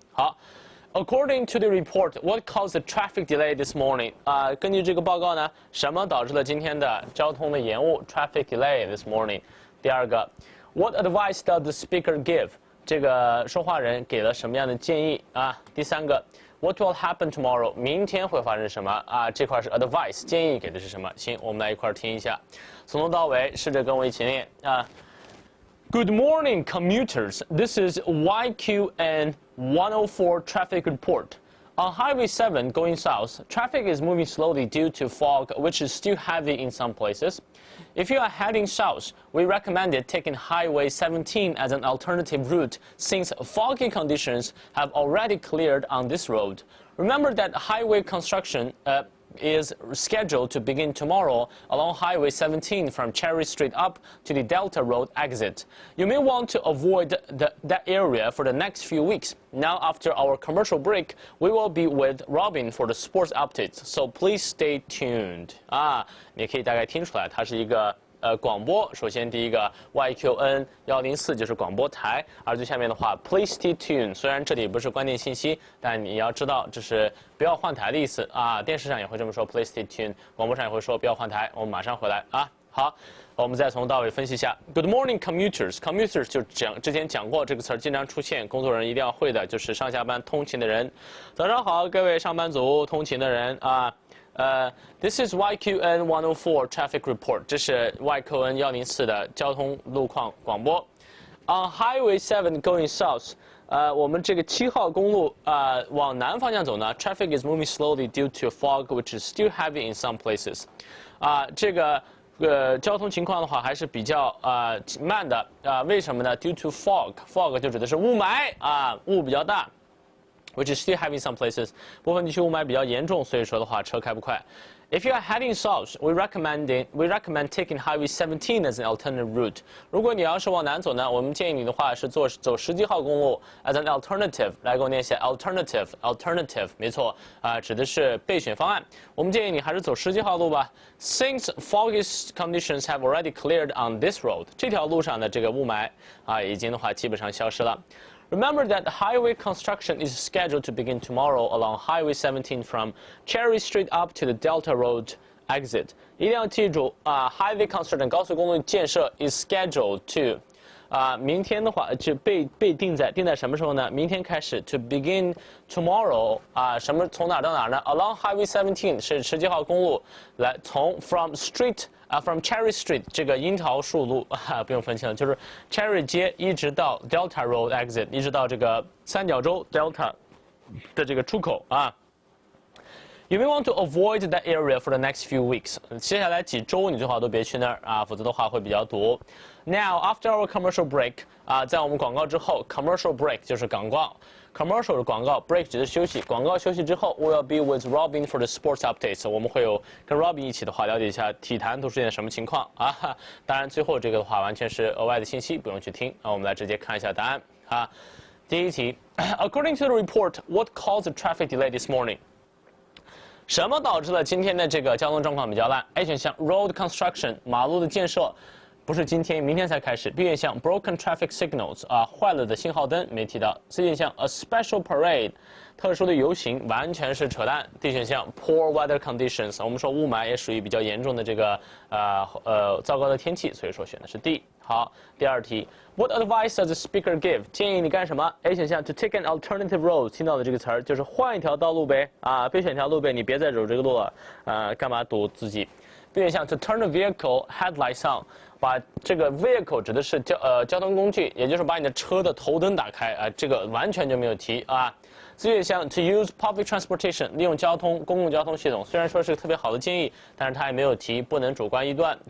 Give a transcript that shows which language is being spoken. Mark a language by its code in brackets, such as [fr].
[en] 好 ，According to the report, what caused the traffic delay this morning？ [zh] 啊，根据这个报告呢，什么导致了今天的交通的延误 ？ [en] Traffic delay this morning。第二个 ，What advice does the speaker give？ [zh] 这个说话人给了什么样的建议啊？ [en] 第三个 ，What will happen tomorrow？ [zh] 明天会发生什么啊？这块是 advice， 建议给的是什么？行，我们来一块听一下，从头到尾试着跟我一起念啊。 [en] Good morning, commuters. This is YQN 104 traffic report. On Highway 7 going south, traffic is moving slowly due to fog, which is still heavy in some places. If you are heading south, we recommended taking Highway 17 as an alternative route since foggy conditions have already cleared on this road. Remember that highway construction is scheduled to begin tomorrow along Highway 17 from Cherry Street up to the Delta Road exit. You may want to avoid that area for the next few weeks. Now, after our commercial break, we will be with Robin for the sports updates, so please stay tuned. [zh] 啊，你可以大概听出来，它是一个广播。首先第一个 YQN 104就是广播台，而最下面的话 [en] Please stay tuned。 [zh] 虽然这里不是关键信息，但你要知道这是不要换台的意思啊。电视上也会这么说 [en] Please stay tuned， [zh] 广播上也会说不要换台。我们马上回来啊。好，我们再从到尾分析一下。 [en] Good morning, commuters. [zh] Commuters 就之前讲过这个词儿，经常出现，工作人一定要会的，就是上下班通勤的人。早上好，各位上班族、通勤的人啊。 [en] This is YQN 104 traffic report. [zh] 这是 YQN 104的交通路况广播。 [en] On Highway 7 going south. [zh] 我们这个7号公路往南方向走呢 [en] ，traffic is moving slowly due to fog, which is still heavy in some places. [zh] 这个交通情况的话还是比较慢的为什么呢 ？ [en] Due to fog [zh] 就指的是雾霾雾比较大。 [en] which is still having some places. [zh] 部分地区雾霾比较严重，所以说的话车开不快。 [en] If you are heading south, we recommend taking Highway 17 as an alternative route. [zh] 如果你要是往南走呢，我们建议你的话是走17号公路 [en] as an alternative. [zh] 来给我念一下 alternative， 没错指的是备选方案。我们建议你还是走17号路吧。 [en] Since foggy conditions have already cleared on this road, [zh] 这条路上的这个雾霾已经的话基本上消失了。 [en] Remember that highway construction is scheduled to begin tomorrow along Highway 17 from Cherry Street up to the Delta Road exit. [zh] 一定要记住 [en] highway construction [zh] 高速公路建设 [en] is scheduled to [zh] 明天的话就被定在什么时候呢？明天开始 [en] to begin tomorrow [zh] 从哪到哪呢 ？Along Highway 17是17号公路，来从 [en] from Cherry Street [zh] 这个樱桃树路不用分清了，就是 Cherry 街一直到 Delta Road exit， 一直到这个三角洲 Delta 的这个出口 [en] You may want to avoid that area for the next few weeks. [zh] 接下来几周你最好都别去那儿否则的话会比较堵。 [en] Now after our commercial break [zh] 在我们广告之后 ，commercial break 就是广告 ，commercial 是广告 ，break 只是休息。广告休息之后 [en] ，we'll be with Robin for the sports updates. [zh] 我们会有跟 Robin 一起的话了解一下体坛都出现什么情况当然最后这个的话完全是额外的信息，不用去听。我们来直接看一下答案第一题 [en] ，According to the report, what caused the traffic delay this morning? [zh] 什么导致了今天的这个交通状况比较烂 ？A 选项 [en] road construction [zh] 马路的建设，不是今天，明天才开始。 B 选项 [en] broken traffic signals [zh] 坏了的信号灯没提到。 C 选项 [en] a special parade [zh] 特殊的游行，完全是扯淡。 D 选项 [en] poor weather conditions [zh] 我们说雾霾也属于比较严重的这个糟糕的天气，所以说选的是 D。 [en] 好，第二题 What advice does the speaker give？ [zh] 建议你干什么 ？A 选项 [en] to take an alternative road [zh] 听到的这个词儿就是换一条道路呗别选条路呗，你别再走这个路了干嘛堵自己 ？B 选项 [en] to turn the vehicle headlights on [zh] 把这个 vehicle 指的是交通工具，也就是把你的车的头灯打开这个完全就没有提C 选项 [en] to use public transportation [zh] 利用公共交通系统，虽然说是个特别好的建议，但是他也没有提，不能主观臆断。